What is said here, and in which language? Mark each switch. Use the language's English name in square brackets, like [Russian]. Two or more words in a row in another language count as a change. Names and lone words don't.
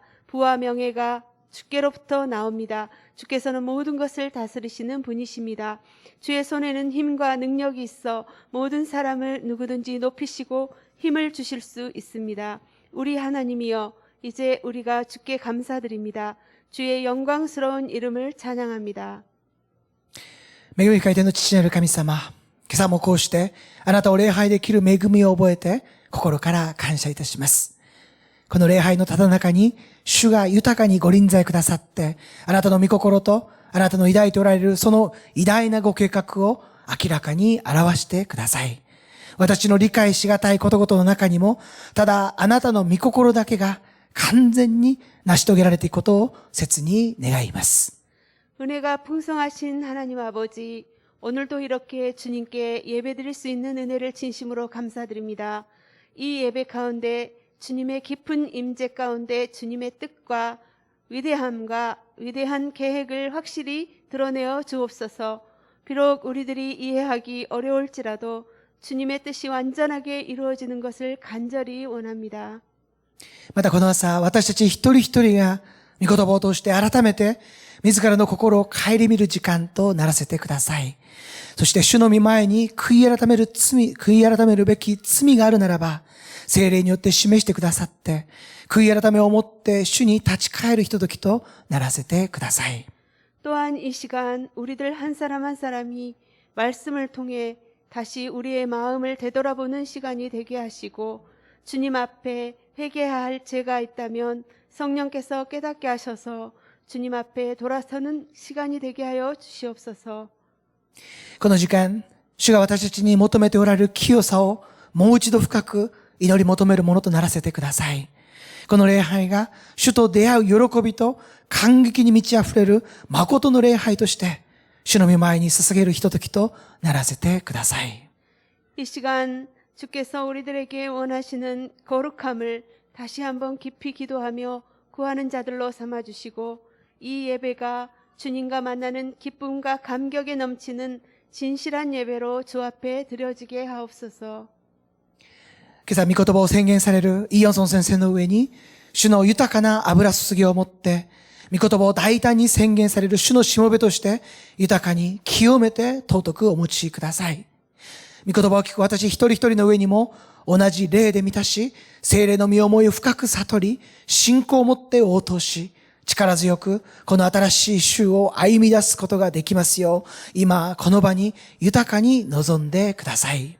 [Korean] 부와 명예가 주께로부터 나옵니다. 주께서는 모든 것을 다스리시는 분이십니다. 주의 손에는 힘과 능력이 있어 모든 사람을 누구든지 높이시고 힘을 주실 수 있습니다. 우리 하나님이여, 이제 우리가 주께 감사드립니다. 주의 영광스러운 이름을 찬양합니다. [Japanese] 恵み深い天の父なる神様、今朝もこうしてあなたを礼拝できる恵みを覚えて心から感謝いたします。この礼拝のただ中に主が豊かにご臨在くださって、あなたの御心とあなたの抱いておられるその偉大なご計画を明らかに表してください。私の理解しがたいことごとの中にも、ただあなたの御心だけが完全に成し遂げられていくことを切に願います。 [Korean] 은혜가 풍성하신 하나님 아버지, 오늘도 이렇게 주님께 예배드릴 수 있는 은혜를 진심으로 감사드립니다. 이 예배 가운데 주님의 깊은 임재 가운데 주님의 뜻과 위대함과 위대한 계획을 확실히 드러내어 주옵소서. 비록 우리들이 이해하기 어려울지라도 주님의 뜻이 완전하게 이루어지는 것을 간절히 원합니다. [Japanese] またこの朝、私たち一人一人が御言葉を通して改めて自らの心を顧みる時間とならせてください。そして主の御前に悔い改めるべき罪があるならば、聖霊によって示してくださって、悔い改めをもって主に立ち返るひとときとならせてください。 [Korean] 또한 이 시간 우리들 한 사람 한 사람이 말씀을 통해 다시 우리의 마음을 되돌아보는 시간이 되게 하시고, 주님 앞에 회개해야 할 죄가 있다면 성령께서 깨닫게 하셔서 주님 앞에 돌아서는 시간이 되게 하여 주시옵소서. [Japanese] この時間、主が私たちに求めておられる清さをもう一度深く祈り求めるものとならせてください。この礼拝が主と出会う喜びと感激に満ち溢れる誠の礼拝として主の御前に捧げるひとときとならせてください。 [Korean] 이 시간 주께서 우리들에게 원하시는 거룩함을 다시 한번 깊이 기도하며 구하는 자들로 삼아주시고, 이 예배가 주님과 만나는 기쁨과 감격에 넘치는 진실한 예배로 주 앞에 드려지게 하옵소서. [Japanese] 今朝御言葉を宣言されるイ・ヨンソン先生の上に主の豊かな油注ぎを持って御言葉を大胆に宣言される主のしもべとして豊かに清めて尊くお持ちください。御言葉を聞く私一人一人の上にも同じ霊で満たし、聖霊の身思いを深く悟り、信仰を持って応答し、力強くこの新しい週を歩み出すことができますよう、今この場に豊かに臨んでください。